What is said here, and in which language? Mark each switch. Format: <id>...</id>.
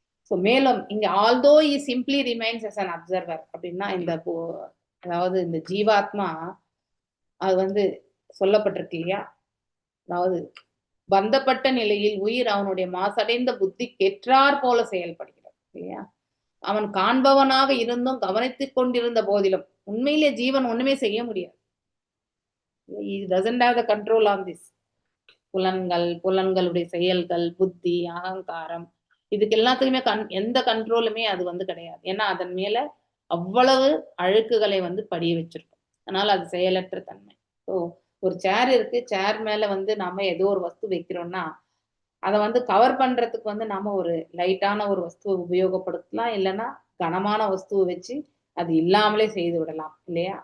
<ta>So மேலும் இங்க</ta> <en>although he simply remains as an observer</en> <ta>அப்படின்னா, அதாவது இந்த ஜீவாத்மா அது வந்து சொல்லப்பட்டிருக்கு இல்லையா? அதாவது பந்தப்பட்ட நிலையில் உயிர் அவனுடைய மாசடைந்த புத்தி கெற்றார் போல செயல்படுகிறது இல்லையா? அவன் காண்பவனாக இருந்தும் கவனித்துக் கொண்டிருந்த போதிலும் உண்மையிலே ஜீவன் ஒண்ணுமே செய்ய முடியாது.</ta> <en>He doesn't have the control on this.</en> <ta>புலன்களுடைய செயல்கள், புத்தி, அகங்காரம், இதுக்கு எல்லாத்துக்குமே எந்த கண்ட்ரோலுமே அது வந்து கிடையாது. ஏன்னா அதன் மேல அவ்வளவு அழுக்குகளை வந்து படிய வச்சிருக்கும். அதனால அது செயலற்ற தன்மை. ஸோ ஒரு சேர் இருக்கு, சேர் மேல வந்து நாம ஏதோ ஒரு வஸ்து வைக்கிறோம்னா அதை வந்து கவர் பண்றதுக்கு வந்து நாம ஒரு லைட்டான ஒரு வஸ்துவை உபயோகப்படுத்தலாம், இல்லைன்னா கனமான வஸ்துவை வச்சு அது இல்லாமலே செய்து விடலாம் இல்லையா?</ta>